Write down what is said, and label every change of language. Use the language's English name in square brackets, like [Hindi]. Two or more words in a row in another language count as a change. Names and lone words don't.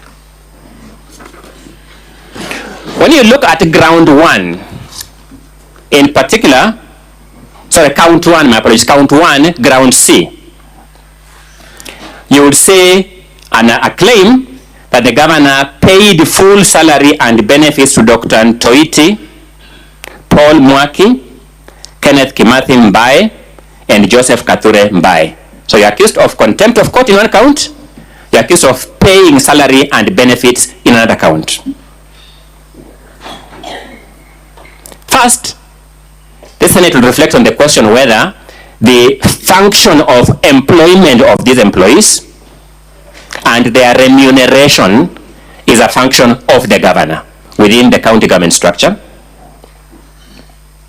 [English] When you look at ground 1, in particular, sorry, count 1, my apologies, count 1, ground C, you would see a claim that the governor paid full salary and benefits to Dr. Ntoiti, Paul Mwaki, Kenneth Kimathi Mbae, and Joseph Kature Mbae. So you're accused of contempt of court in one count, you're accused of paying salary and benefits in another count. First, the Senate will reflect on the question whether the function of employment of these employees and their remuneration is a function of the governor within the county government structure.